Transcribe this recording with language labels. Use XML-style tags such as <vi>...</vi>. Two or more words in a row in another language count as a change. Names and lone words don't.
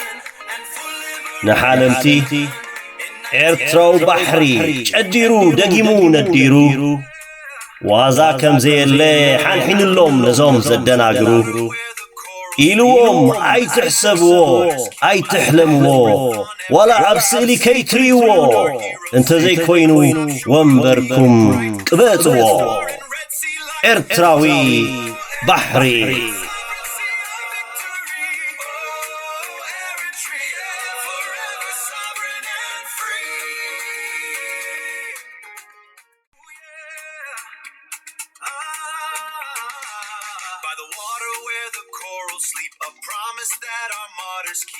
<ti>ንሓለምቲ ኤርትራዊ ባሕሪ ጨዲሩ ደጊሙ ነዲሩ ዋዛ ከም ዘየለ ሓንሒንሎም ነዞም ዘደናግሩ ኢልዎም ኣይትሕሰብዎ ኣይትሕለምዎ ወላ ኣብ ስእሊ ከይትርእይዎ እንተዘይኮይኑ ወንበርኩም ቅበጽዎ ኤርትራዊ ባሕሪ</ti> <en>By the water where the corals sleep, a promise that our martyrs keep.</en>